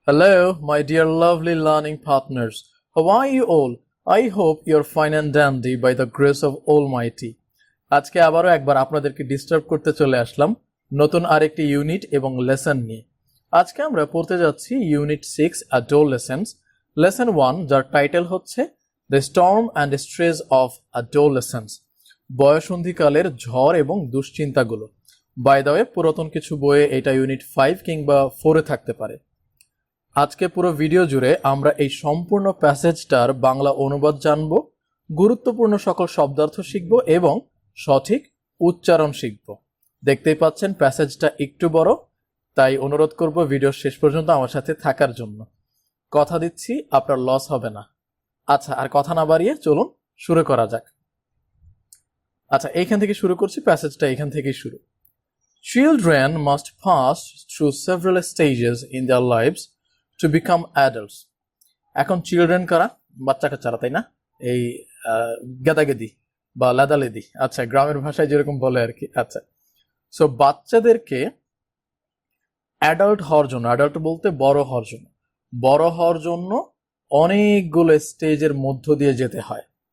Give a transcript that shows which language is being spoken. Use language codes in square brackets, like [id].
[en] Hello, my dear lovely learning partners. How are you all? I hope you're fine and dandy by the grace of Almighty. [bn] আজকে আবারও একবার আপনাদেরকে disturb করতে চলে আসলাম নতুন আরেকটি ইউনিট এবং লেসন নিয়ে। আজকে আমরা পড়তে যাচ্ছি ইউনিট 6 অ্যাডোলেসেন্স লেসন 1, যার টাইটেল হচ্ছে the storm and stress of adolescence, বয়সন্ধিকালের ঝড় এবং দুশ্চিন্তাগুলো। [en] by the way, [bn] পুরাতন কিছু বইয়ে এটা ইউনিট 5 কিংবা 4-এ থাকতে পারে। আজকে পুরো ভিডিও জুড়ে আমরা এই সম্পূর্ণ প্যাসেজটার বাংলা অনুবাদ জানব, গুরুত্বপূর্ণ সকল শব্দার্থ শিখব এবং সঠিক উচ্চারণ শিখব। দেখতেই পাচ্ছেন প্যাসেজটা একটু বড়, তাই অনুরোধ করব ভিডিওর শেষ পর্যন্ত আমার সাথে থাকার জন্য। কথা দিচ্ছি আপনার লস হবে না। আচ্ছা, আর কথা না বাড়িয়ে চলুন শুরু করা যাক। আচ্ছা, এইখান থেকে শুরু করছি, প্যাসেজটা এখান থেকেই শুরু। [en] Children must pass through several stages in their lives to become adults. [bn] এখন চিলড্রেন কারা? বাচ্চা কাচ্চারা, তাই না? এই গেদাগেদি বা লাদালেদি, আচ্ছা গ্রামের ভাষায় যেরকম বলে আর কি। আচ্ছা, সো বাচ্চাদেরকে অ্যাডাল্ট হওয়ার জন্য, অ্যাডাল্ট বলতে বড় হওয়ার জন্য অনেকগুলো স্টেজের মধ্য দিয়ে যেতে হয়।